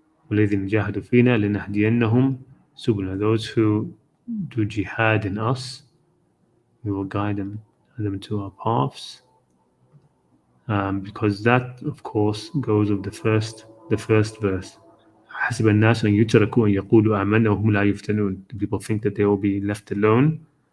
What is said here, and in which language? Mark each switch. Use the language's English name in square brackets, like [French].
[Arabic] وَالَّذِينَ جَاهَدُوا فِينَا لَنَهْدِيَنَّهُمْ سُبُلَنَا. [English] Those who do jihad in us, we will guide them to our paths. Because that, of course, goes with the first verse. [Arabic] حسب الناس أن يتركوا أن يقولوا آمنا وهم لا يفتنون. [English] The people think that they will be left alone